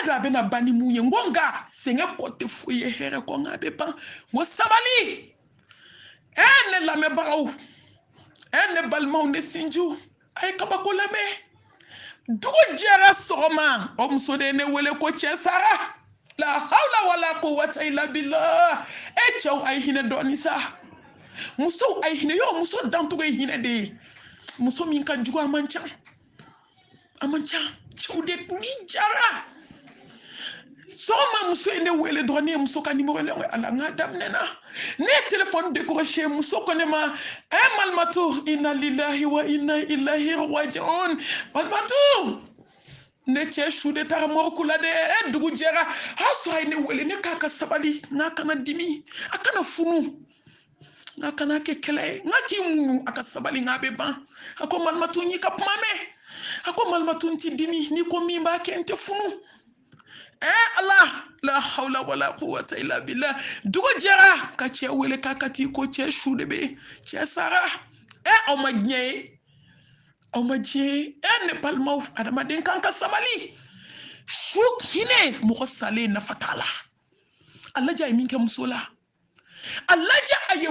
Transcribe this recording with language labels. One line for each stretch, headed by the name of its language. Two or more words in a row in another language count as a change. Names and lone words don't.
Bambara: dɔn a bɛna ban ni mun ye n ko nka sɛgɛn kɔ tɛ foyi ye hɛrɛ kɔ n k'a bɛ ban n ko sabali ne lamɛnbagaw ne balimaw ne sinjiw a ye kabako lamɛn dugu jɛra sɔgɔma o muso de ye ne wele ko cɛ sara
Arabic: لا حول ولا قوة إلا بالله
Bambara: cɛw a ye hinɛ dɔɔni sa musow a ye hinɛ muso dancogo ye hinɛ de ye muso min ka jugu a man ca cɛw de ni jara sɔgɔma muso ye ne wele dɔrɔn ne ye muso ka numéro lɛ ala n k'a daminɛna ne ye
French: téléphone décroché
Bambara: muso ko ne ma Malimatu
Arabic: إنا لله وإنا إليه راجعون
Bambara: Malimatu ne cɛ su de taara mɔriku la dɛ dugu jɛra a sɔrɔ a ye ne wele ne k'a ka sabali n'a kana dimi a kana funu n'a kana kɛ kɛlɛ ye n'a k'i muɲu a ka sabali n'a bɛ ban a ko Malimatu n y'i ka kuma mɛn a ko Malimatu n tɛ dimi n'i ko min b'a kɛ n tɛ funu Allah
Arabic: لا حول ولا قوة إلا بالله
Bambara: dugu jɛra ka cɛ wele k'a ka t'i ko cɛ su de bɛ cɛ sara aw ma diɲɛ ye ne balimaw adamaden kan ka sabali su hinɛ mɔgɔ salen nafa t'a la a lajɛ a ye min kɛ muso la a lajɛ a ye